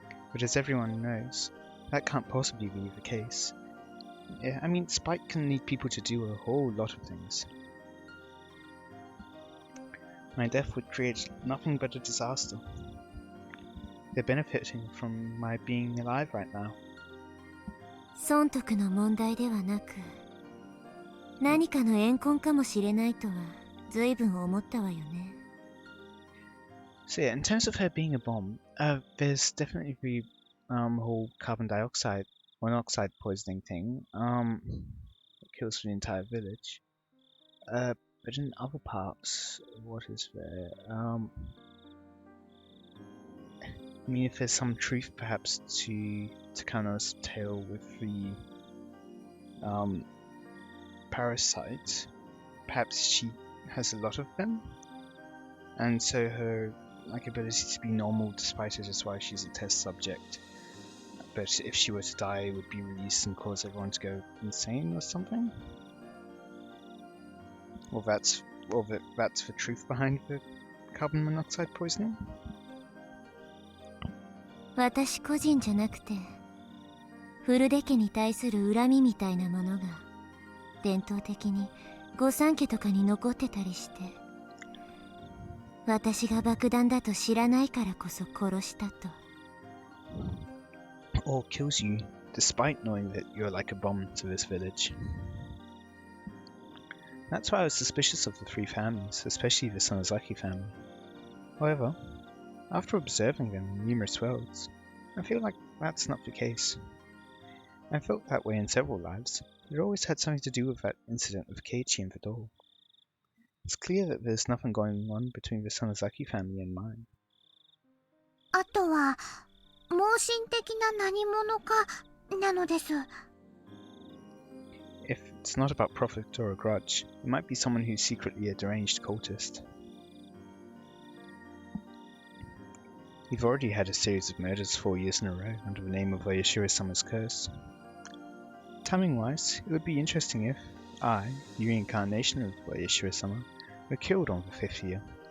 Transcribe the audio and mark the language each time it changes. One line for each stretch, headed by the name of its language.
English: But as everyone knows, that can't possibly be the case. Yeah, I mean, Spike can need people to do a whole lot of things. My death would create nothing but a disaster. They're benefiting from my being alive right now.
Japanese: 損得の問題ではなく、何かの怨恨かもしれないとは随分思ったわよね。
English: So yeah, in terms of her being a bomb, there's definitely the whole carbon dioxide, monoxide poisoning thing, that kills the entire village. But in other parts, what is there? I mean, if there's some truth perhaps to Takano's tale with the parasites, perhaps she has a lot of them, and so her ability to be normal despite it is why she's a test subject. But if she were to die, it would be released and cause everyone to go insane or something. Or that's the truth behind the carbon monoxide poisoning.
Japanese: 私個人じゃなくて、フルデ家に対する恨みみたいなものが伝統的に御三家とかに残ってたりして、私が爆弾だと知らないからこそ殺したと。
English: Or kills you despite knowing that you're like a bomb to this village. That's why I was suspicious of the three families, especially the Sonozaki family. However, after observing them in numerous worlds, I feel like that's not the case. I felt that way in several lives. It always had something to do with that incident with Keiichi and the doll. It's clear that there's nothing going on between the Sonozaki family and mine.
Japanese: あとは盲信的な何者かなのです。
English: If it's not about profit or a grudge, it might be someone who's secretly a deranged cultist. We've already had a series of murders 4 years in a row under the name of Oyashiro-sama's curse. Timing-wise, it would be interesting if I, the reincarnation of Oyashiro-sama, were killed on the 5th year.